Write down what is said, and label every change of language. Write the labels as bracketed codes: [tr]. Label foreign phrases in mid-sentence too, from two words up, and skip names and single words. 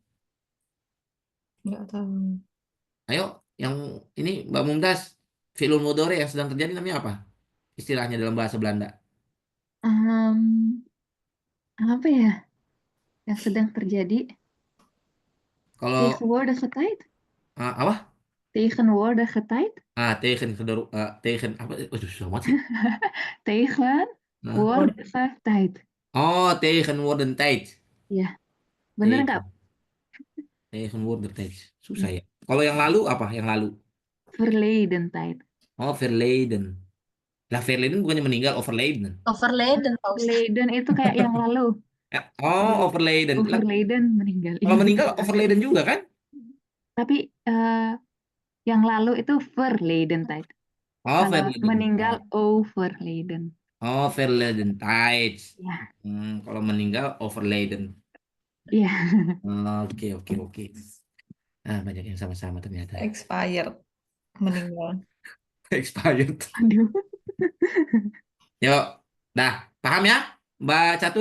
[id] Nggak tahu. Ayo, yang ini Mbak Mumtaz. [ar] فعل المضارع [id] yang sedang terjadi namanya apa? Istilahnya dalam bahasa Belanda. Em, apa ya yang sedang terjadi? Kalau [nl] Tegenwoordige tijd? [id] apa? [nl] Tegenwoordige tijd? [id] Tegen apa? Waduh, susah banget sih. Nah. [nl] Tegenwoordige tijd. Oh, tegenwoordig tijd. [id] Ya, bener nggak? [nl] Tegen, tegenwoordig tijd. [id] Susah ya. Kalau yang lalu apa? Yang lalu? [nl] Verleden tijd. [id] Oh, verleden. Lah, verleden bukannya meninggal, overleden. Overleden, Pak Ustadz. Verleden itu kayak yang lalu. Oh, overleden. Lah, Overleden meninggal. kalau Iya. meninggal overleden juga kan? Tapi yang lalu itu [nl] verleden tijd. [id] Oh, Kalau verleden meninggal tijd. overleden. [nl] Oh, verleden tijd. [id] Ya, Kalau meninggal overleden. iya. Oke, oke, oke. Banyak yang sama-sama ternyata. Expired. Meninggal. Expired. Aduh. Yuk, dah. Paham ya, Mbak Catur?